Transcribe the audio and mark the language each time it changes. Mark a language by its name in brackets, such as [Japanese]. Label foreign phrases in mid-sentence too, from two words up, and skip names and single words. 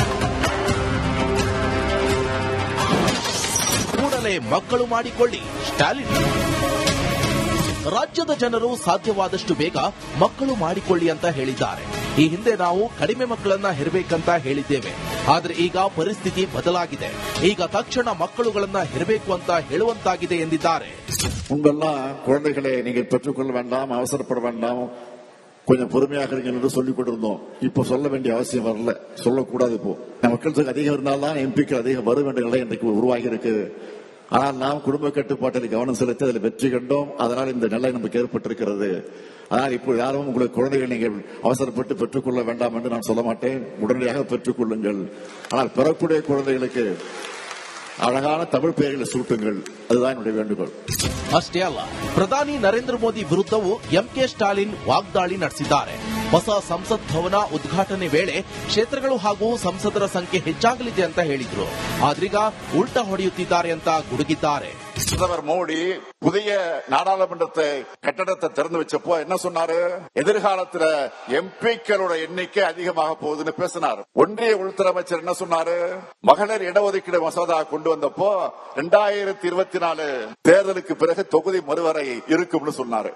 [Kannada] ಕೂಡಲೇ ಮಕ್ಕಳು ಮಾಡಿಕೊಳ್ಳಿ ಸ್ಟಾಲಿನ್. ರಾಜ್ಯದ ಜನರು ಸಾಧ್ಯವಾದಷ್ಟು ಬೇಗ ಮಕ್ಕಳು ಮಾಡಿಕೊಳ್ಳಿ ಅಂತ ಹೇಳಿದ್ದಾರೆ. ಈ ಹಿಂದೆ ನಾವು ಕಡಿಮೆ ಮಕ್ಕಳನ್ನ ಹೆರಬೇಕಂತ ಹೇಳಿದ್ದೇವೆ. ಆದರೆ ಈಗ ಪರಿಸ್ಥಿತಿ ಬದಲಾಗಿದೆ. ಈಗ ತಕ್ಷಣ ಮಕ್ಕಳುಗಳನ್ನ ಹೆರಬೇಕು ಅಂತ ಹೇಳುವಂತಾಗಿದೆ ಎಂದಿದ್ದಾರೆ. [Tamil] உங்கெல்லாம் குழந்தைகளை நீங்கள் பெற்றுக்கொள்ள வேண்டாம், அவசரப்பட வேண்டாம், கொஞ்சம் பொறுமையாக இருங்க என்று சொல்லிக் கொண்டிருந்தோம். இப்ப சொல்ல வேண்டிய அவசியம் வரல, சொல்லக்கூடாது. இப்போ மக்கள் தொகை அதிகம் இருந்தால்தான் எம்பிக்கள் அதிகம் வரும் என்ற நிலை இன்றைக்கு உருவாகி இருக்கு. ஆனால் நாம் குடும்ப கட்டுப்பாட்டில் கவனம் செலுத்தி அதில் வெற்றி கண்டோம். அதனால் இந்த நிலை நமக்கு ஏற்பட்டிருக்கிறது. ஆனால் இப்போ யாரும் உங்களுக்கு குழந்தைகள் நீங்கள் அவசரப்பட்டு பெற்றுக்கொள்ள வேண்டாம் என்று நான் சொல்ல மாட்டேன். உடனடியாக பெற்றுக்கொள்ளுங்கள். ஆனால் பெறக்கூடிய குழந்தைகளுக்கு அழகான தமிழ் பேருகள் சூட்டுகள் ಅದುதான் என்னுடைய வேண்டுகோள். [Kannada] ಅಷ್ಟೇ ಅಲ್ಲ, ಪ್ರಧಾನಿ ನರೇಂದ್ರ ಮೋದಿ ವಿರುದ್ಧವೂ ಎಂಕೆ ಸ್ಟಾಲಿನ್ ವಾಗ್ದಾಳಿ ನಡೆಸಿದ್ದಾರೆ. ಹೊಸ ಸಂಸತ್ ಭವನ ಉದ್ಘಾಟನೆ ವೇಳೆ ಕ್ಷೇತ್ರಗಳು ಹಾಗೂ ಸಂಸದರ ಸಂಖ್ಯೆ ಹೆಚ್ಚಾಗಲಿದೆ ಅಂತ ಹೇಳಿದ್ರು. ಆದ್ರೀಗ ಉಲ್ಟಾ ಹೊಡೆಯುತ್ತಿದ್ದಾರೆ ಅಂತ ಗುಡುಗಿದ್ದಾರೆ. [Tamil] பிரதமர் மோடி புதிய நாடாளுமன்றத்தை கட்டடத்தை திறந்து வச்சப்போ என்ன சொன்னாரு? எதிர்காலத்தில் எம்பிக்களோட எண்ணிக்கை அதிகமாக போகுதுன்னு பேசினார். ஒன்றிய உள்துறை அமைச்சர் என்ன சொன்னாரு? மகளிர் இடஒதுக்கீடு மசோதா கொண்டு வந்தப்போ 2024 தேர்தலுக்கு பிறகு தொகுதி மறுவரை இருக்கும்னு சொன்னாரு.